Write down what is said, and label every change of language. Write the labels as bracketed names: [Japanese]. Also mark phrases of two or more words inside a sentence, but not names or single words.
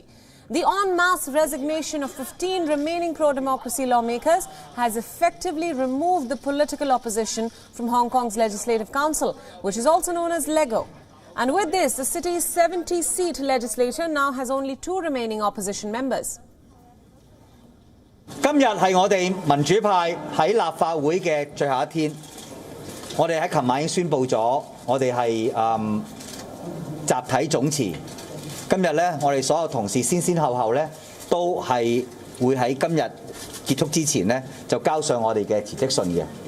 [English] The en masse resignation of 15 remaining pro-democracy lawmakers has effectively removed the political opposition from Hong Kong's Legislative Council, which is also known as LEGO. And with this, the city's 70-seat legislature now has only 2 remaining opposition members. [Cantonese] 今日係我哋民主派喺立法會嘅最後一天，我哋喺琴晚已經宣布咗，我哋係集體總辭。今日咧，我哋所有同事先後咧，都係會喺今日結束之前咧，就交上我哋嘅辭職信嘅。